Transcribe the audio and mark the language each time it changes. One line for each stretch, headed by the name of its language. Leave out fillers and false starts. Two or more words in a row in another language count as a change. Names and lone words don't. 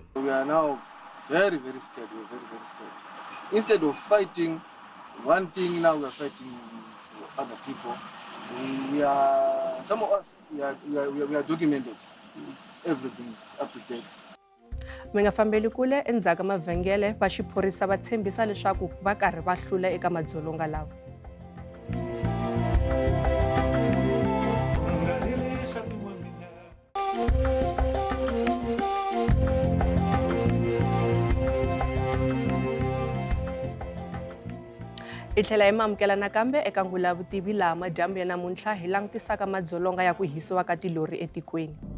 English: We are now very scared. We're very scared. Instead of fighting one thing, now we're fighting for other people. Some of us, we are documented. Everything's up to date.
Tsonga: mi nga fambeli kule endzhaku ka mavhengele va xiphorisa va tshembisa leswaku va karhi va hlula eka madzolonga lawa. Hi tlhela hi mamukela nakambe eka Ngula Vutivi laha madyambu ya namuntlha hi langutisaka madzolonga ya ku hisiwa ka tilori etikweni.